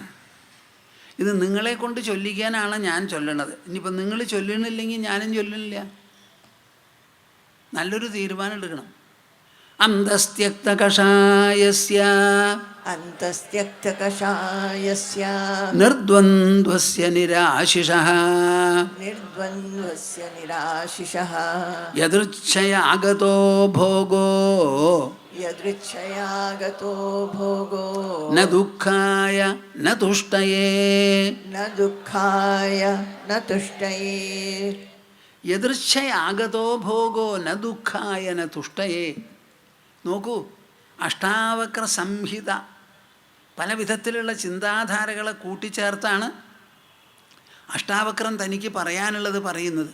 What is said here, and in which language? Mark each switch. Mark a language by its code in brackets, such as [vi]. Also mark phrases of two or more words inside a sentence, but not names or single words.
[ml] ഇത് നിങ്ങളെ കൊണ്ട് ചൊല്ലിക്കാനാണ് ഞാൻ ചൊല്ലണത്. ഇനിയിപ്പോൾ നിങ്ങൾ ചൊല്ലണില്ലെങ്കിൽ ഞാനും ചൊല്ലണില്ല. നല്ലൊരു തീരുമാനം എടുക്കണം. [sa] അന്തസ്ത്യക്തകഷായസ്യ अन्तस्त्यक्तकषायस्य നിർദ്വന്ദ്വസ്യ നിരാശിഷഃ निर्द्वन्द्वस्य निराशिषः യദൃച്ഛയാഗതോ ഭോഗോ यदृच्छयागतो भोगो ന ദുഃഖായ ന തുഷ്ടയേ. न दुःखाय न तुष्टये യദൃച്ഛയാഗതോ ഭോഗോ ന ദുഃഖായ ന തുഷ്ടയേ. [ml] നോക്കൂ, അഷ്ടാവക്ര സംഹിത പല വിധത്തിലുള്ള ചിന്താധാരകളെ കൂട്ടിച്ചേർത്താണ് അഷ്ടാവക്രം തനിക്ക് പറയാനുള്ളത് പറയുന്നത്.